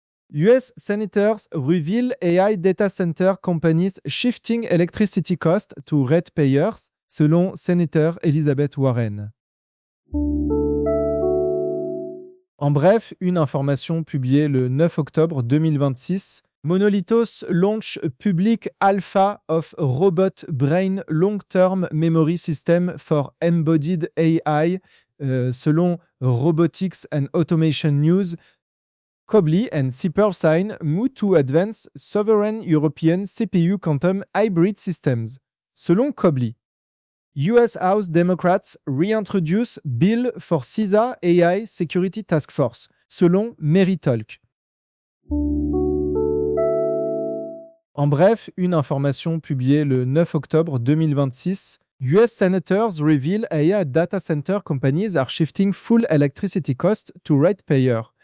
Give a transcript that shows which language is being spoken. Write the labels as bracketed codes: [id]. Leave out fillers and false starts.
[en] US Senators reveal AI data center companies shifting electricity cost to ratepayers, [fr] selon [en] Senator Elizabeth Warren. [fr] En bref, une information publiée le 9 octobre 2026. [en] Monolithos launch public alpha of robot brain long-term memory system for embodied AI, [fr] selon [en] Robotics and Automation News. Cobly and Seapearl sign move to advance sovereign European CPU quantum hybrid systems, [fr] selon [en] Cobly. US House Democrats reintroduce Bill for CISA AI Security Task Force, [fr] selon [en] Meritalk. [fr] En bref, une information publiée le 9 octobre 2026. [en] US Senators reveal AI data center companies are shifting full electricity cost to ratepayer.